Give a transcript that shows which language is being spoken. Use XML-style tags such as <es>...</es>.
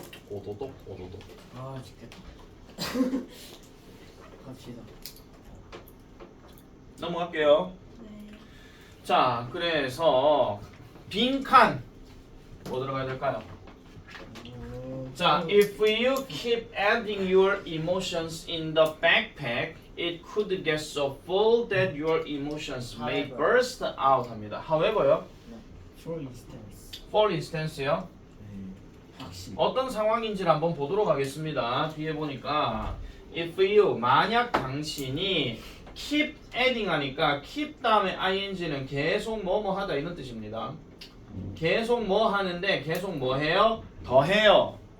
<ko>오도독. 아 죽겠다. 갑시다. 넘어갈게요. 네. 자, 그래서 빈칸 뭐 들어가야 될까요?</ko> <en>자, if you keep adding your emotions in the backpack, it could get so full that your emotions may However. burst out</en> <ko>합니다.</ko> <en>However요? For instance. For instance요?</en> <ko>확실. 어떤 상황인지를 한번 보도록 하겠습니다. 뒤에 보니까</ko> <en>if you</en> <ko>만약 당신이</ko> <en>keep adding</en> <ko>하니까 keep 다음에 ing는 계속 뭐뭐 하다 이런 뜻입니다. 계속 뭐 하는데 계속 뭐 해요? 더 해요.</ko>